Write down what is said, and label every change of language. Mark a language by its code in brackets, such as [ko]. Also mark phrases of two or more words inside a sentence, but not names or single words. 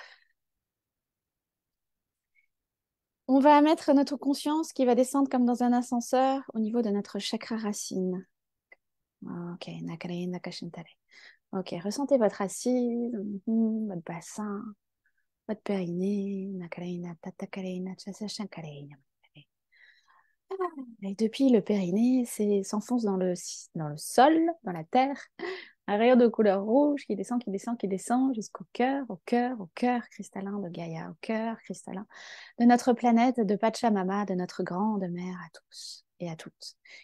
[fr] On va mettre notre conscience qui va descendre comme dans un ascenseur au niveau de notre chakra racine. Ok, nakare, nakashintare. Ok, ressentez votre assise, votre bassin, votre périnée. Nakare, natatakare, nachasashankare, namakare. Et depuis le périnée, s'enfonce dans le sol, dans la terre, un rayon de couleur rouge qui descend, qui descend, qui descend jusqu'au cœur, au cœur cristallin de Gaïa, au cœur cristallin de notre planète, de Pachamama, de notre grande mère à tous et à toutes.